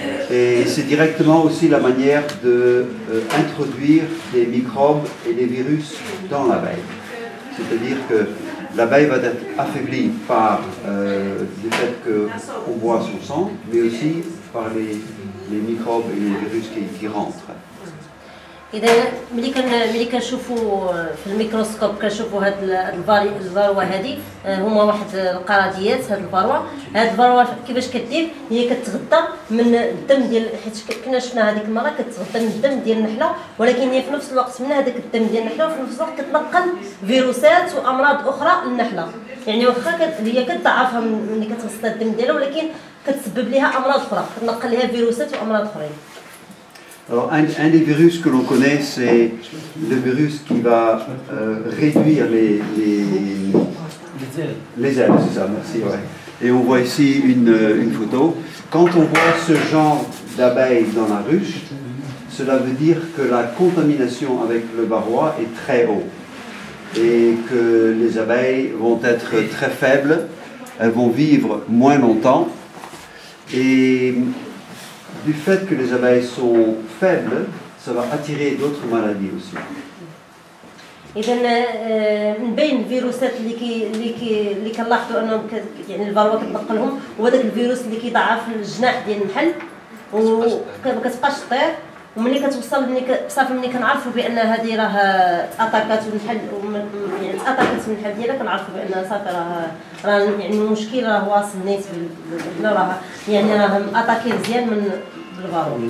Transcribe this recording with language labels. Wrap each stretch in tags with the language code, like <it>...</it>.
<fr>Et c'est directement aussi la manière d'introduire des microbes et des virus dans l'abeille. C'est-à-dire que l'abeille va être affaiblie par le fait qu'on boit son sang, mais aussi par les microbes et les virus qui rentrent.</fr> <ar>إذا ملي كنشوفوا في الميكروسكوب كنشوفوا هاد الفاروا هادي هما واحد القراديات. هاد الفاروا كيفاش كدير؟ هي كتغذى من الدم ديال، حيت كنا شفنا هذيك المره كتغذى من الدم ديال النحله، ولكن هي في نفس الوقت من هذاك الدم ديال النحله وفي نفس الوقت كتنقل فيروسات وامراض اخرى للنحله. يعني واخا هي كتضعفها ملي كتغسل الدم ديالها، ولكن كتسبب لها امراض اخرى كتنقل لها فيروسات وامراض اخرين.</ar> <fr>Alors, un des virus que l'on connaît, c'est le virus qui va réduire les ailes, c'est ça, merci. Ouais. Et on voit ici une photo. Quand on voit ce genre d'abeilles dans la ruche, cela veut dire que la contamination avec le varroa est très haut et que les abeilles vont être très faibles, elles vont vivre moins longtemps. Et du fait que les abeilles sont faibles, ça va attirer d'autres maladies aussi.</fr> <ar>اذا من بين الفيروسات اللي كنلاحظوا انهم يعني الفاروا كتنقلهم هو داك الفيروس اللي كيضعف الجناح ديال النحل وما كتبقاش طير وملي كتوصل صافي ملي كنعرفوا بان هذه راه اتاكات النحل يعني اتاكات النحل ديالها كنعرفوا بان صافي راه يعني المشكل راه واصل نيت راه يعني راه اتاكي مزيان من الفاروا.</ar>